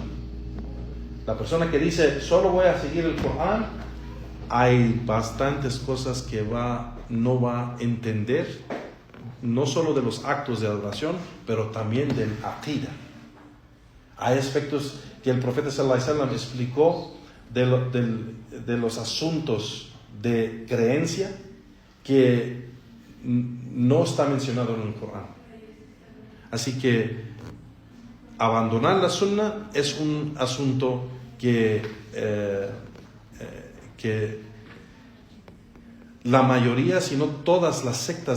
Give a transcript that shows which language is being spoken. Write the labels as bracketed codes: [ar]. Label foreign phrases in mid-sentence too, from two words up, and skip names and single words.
[es] La persona que dice solo voy a seguir el Corán, hay bastantes cosas que no va a entender, no solo de los actos de adoración, pero también del aqida. Hay aspectos que el profeta [ar] صلى الله عليه وسلم [es] explicó de los asuntos de creencia que no está mencionado en el Corán. Así que abandonar la Sunna es un asunto que la mayoría, si no todas las sectas